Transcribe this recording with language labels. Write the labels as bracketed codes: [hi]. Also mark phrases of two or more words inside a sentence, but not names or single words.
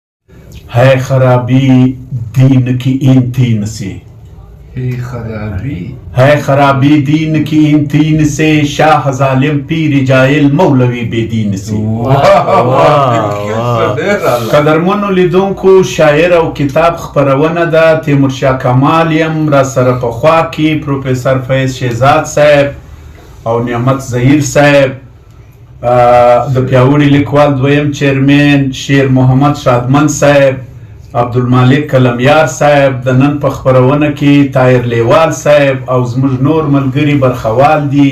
[ur] ہے خرابی دین کی ان تین سے، ہے خرابی دین کی ان تین سے، شاہ ظالم پیر جاہل مولوی بے دین سے. [ps] قدرمنو لیدونکو شاعر او کتاب خپرونه ده تیمورشاه کمال یم، را سره په خوا کې پروفیسر فیض شهزاد صاحب او نعمت ظهیر صاحب، د پیاوړي لیکوال دویم چیرمن شیر محمد شادمن صاحب، عبدالمالک کلمیار صاحب، د نن په خپرونه کې طاهر لیوال صاحب او زموږ نور ملګري برخوال دي.